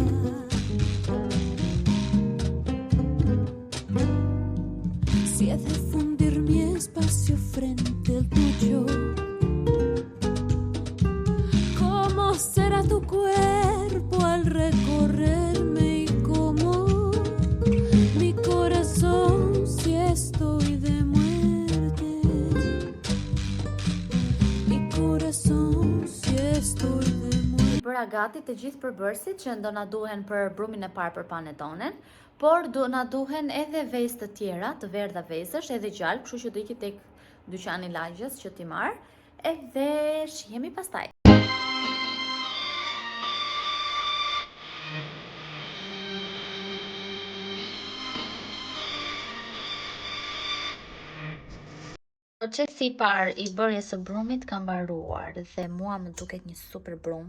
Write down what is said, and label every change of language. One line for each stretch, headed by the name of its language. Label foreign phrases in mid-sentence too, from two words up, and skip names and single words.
Spanish: Si he de fundir mi espacio frente al tuyo, ¿cómo será tu cuerpo al recorrerme? Y cómo mi corazón si estoy de muerte, mi corazón si estoy de muerte.
Albanian: Bëra gati të gjithë përbërësit që do na duhen për brumin e parë për panetonen, por do na duhen edhe vezë të tjera, të verdha vezësh, edhe gjallë, kështu që do iki tek dyqani lagjes që ti marr, edhe shihemi pastaj. Procesi i parë i bërjes së brumit ka mbaruar dhe mua më duket një super brum.